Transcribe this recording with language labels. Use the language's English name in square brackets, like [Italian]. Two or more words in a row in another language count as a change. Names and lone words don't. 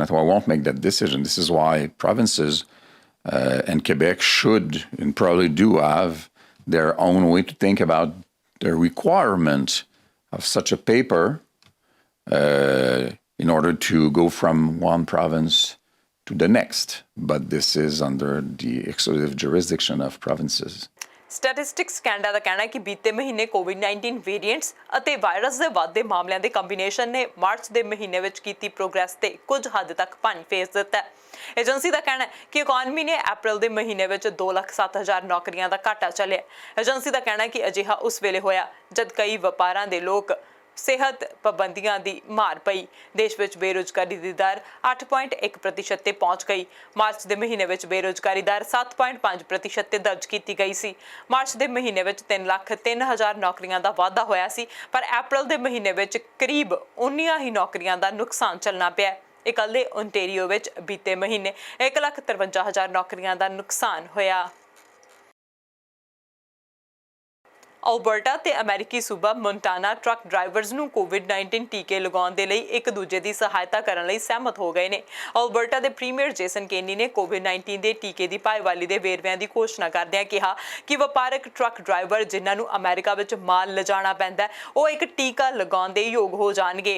[English] Ottawa won't make that decision. This is why provinces and Quebec should and probably do have their own way to think about the requirement of such a paper in order to go from one province to the next. But this is under the exclusive jurisdiction of provinces. [Punjabi] ਸਟੈਟਿਸਟਿਕਸ ਕੈਨੇਡਾ ਦਾ ਕਹਿਣਾ ਹੈ ਕਿ ਬੀਤੇ ਮਹੀਨੇ ਕੋਵਿਡ-19 ਵੇਰੀਐਂਟਸ ਅਤੇ ਵਾਇਰਸ ਦੇ ਵੱਧਦੇ ਮਾਮਲਿਆਂ ਦੇ ਕੰਬੀਨੇਸ਼ਨ ਨੇ ਮਾਰਚ ਦੇ ਮਹੀਨੇ ਵਿੱਚ ਕੀਤੀ ਪ੍ਰੋਗਰੈਸ ਤੇ ਕੁਝ ਹੱਦ ਤੱਕ ਭੰਨ ਫੇਸ ਦਿੱਤਾ ਹੈ। ਏਜੰਸੀ ਦਾ ਕਹਿਣਾ ਹੈ ਕਿ ਇਕਨੋਮੀ ਨੇ ਅਪ੍ਰੈਲ ਦੇ ਮਹੀਨੇ ਵਿੱਚ 2,07,000 ਨੌਕਰੀਆਂ ਦਾ ਘਾਟਾ ਝੱਲਿਆ। ਏਜੰਸੀ ਦਾ ਕਹਿਣਾ ਹੈ ਕਿ ਅਜਿਹਾ ਉਸ ਵੇਲੇ ਹੋਇਆ ਜਦ ਕਈ ਵਪਾਰਾਂ ਦੇ ਲੋਕ ਸਿਹਤ ਪਾਬੰਦੀਆਂ ਦੀ ਮਾਰ ਪਈ। ਦੇਸ਼ ਵਿਚ ਬੇਰੋਜ਼ਗਾਰੀ ਦੀ ਦਰ 8.1% ਤੇ ਪਹੁੰਚ ਗਈ। ਮਾਰਚ ਦੇ ਮਹੀਨੇ ਵਿਚ ਬੇਰੋਜ਼ਗਾਰੀ ਦਰ 7.5% ਤੇ ਦਰਜ ਕੀ ਗਈ ਸੀ। ਮਾਰਚ ਦੇ ਮਹੀਨੇ ਵਿਚ 3,03,000 ਨੌਕਰੀਆਂ ਦਾ ਵਾਧਾ ਹੋਇਆ ਸੀ, ਪਰ ਅਪ੍ਰੈਲ ਦੇ ਮਹੀਨੇ ਵਿਚ ਕਰੀਬ ਉਨੀਆਂ ਹੀ ਨੌਕਰੀਆਂ ਦਾ ਨੁਕਸਾਨ ਝੱਲਣਾ ਪਿਆ। ਇਕੱਲੇ ਓਂਟਾਰੀਓ ਵਿਚ ਬੀਤੇ ਮਹੀਨੇ 1,53,000 ਨੌਕਰੀਆਂ ਦਾ ਨੁਕਸਾਨ ਹੋਇਆ। ਅਲਬਰਟਾ ਤੇ ਅਮਰੀਕੀ ਸੂਬਾ ਮੋਂਟਾਨਾ ਟਰੱਕ ਡਰਾਈਵਰਸ ਨੂੰ ਕੋਵਿਡ-19 ਟੀਕੇ ਲਗਾਉਣ ਦੇ ਲਈ ਇੱਕ ਦੂਜੇ ਦੀ ਸਹਾਇਤਾ ਕਰਨ ਲਈ ਸਹਿਮਤ ਹੋ ਗਏ ਨੇ। ਅਲਬਰਟਾ ਦੇ ਪ੍ਰੀਮੀਅਰ ਜੇਸਨ ਕੇਨੀ ਨੇ ਕੋਵਿਡ-19 ਦੇ ਟੀਕੇ ਦੀ ਭਾਈਵਾਲੀ ਦੇ ਵੇਰਵਿਆਂ ਦੀ ਘੋਸ਼ਣਾ ਕਰਦਿਆਂ ਕਿਹਾ ਕਿ ਵਪਾਰਕ ਟਰੱਕ ਡਰਾਈਵਰ ਜਿਨ੍ਹਾਂ ਨੂੰ ਅਮਰੀਕਾ ਵਿੱਚ ਮਾਲ ਲਿਜਾਣਾ ਪੈਂਦਾ ਉਹ ਇੱਕ ਟੀਕਾ ਲਗਾਉਣ ਦੇ ਯੋਗ ਹੋ ਜਾਣਗੇ।